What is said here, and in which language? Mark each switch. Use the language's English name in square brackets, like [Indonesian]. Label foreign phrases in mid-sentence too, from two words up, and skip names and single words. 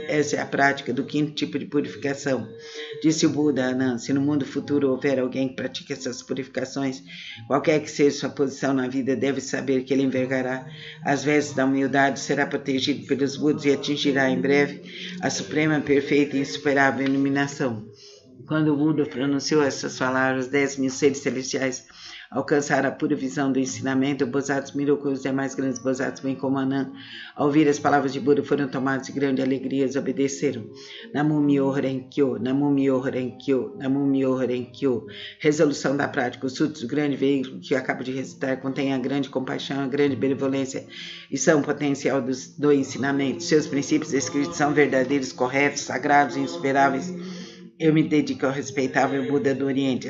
[Portuguese] Essa é a prática do quinto tipo de purificação. Disse o Buda a Ananda: se no mundo futuro houver alguém que pratique essas purificações, qualquer que seja sua posição na vida, deve saber que ele envergará as vestes da humildade, será protegido pelos Budas e atingirá em breve a suprema, perfeita e insuperável iluminação. Quando o Buda pronunciou essas palavras, 10.000 seres celestiais alcançaram a pura visão do ensinamento. O Bosatsu mirou com os demais grandes Bosatsu, bem como Ananda. Ao ouvir as palavras de Buda, foram tomados de grande alegria e obedeceram. [Japanese] 南無妙法蓮華経、南無妙法蓮華経、南無妙法蓮華経. [Portuguese] Resolução da prática. O Sutra do grande veículo que acabo de recitar contém a grande compaixão, a grande benevolência e são o potencial do ensinamento. Seus princípios escritos são verdadeiros, corretos, sagrados e insuperáveis. Eu me dedico ao respeitável Buda do Oriente.